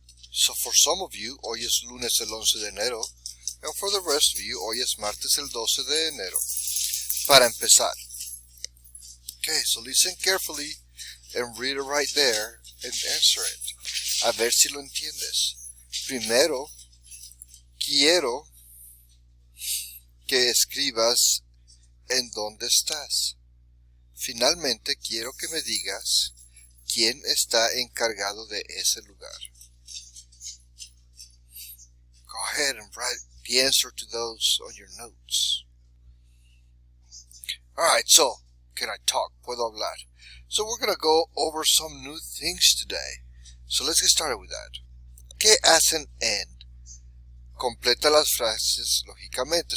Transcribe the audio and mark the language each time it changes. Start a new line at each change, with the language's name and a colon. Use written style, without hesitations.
Spanish: So for some of you, hoy es lunes el 11 de enero. And for the rest of you, hoy es martes el 12 de enero. Para empezar.
English: Okay, so listen carefully and read it right there and answer it. A ver si lo entiendes.
Spanish: Primero, quiero que escribas en dónde estás. Finalmente, quiero que me digas quién está encargado de ese lugar.
English: Go ahead and write the answer to those on your notes. Alright, so, can I talk? Puedo hablar. So we're going to go over some new things today. So let's get started with that. ¿Qué hacen en? Completa las frases lógicamente.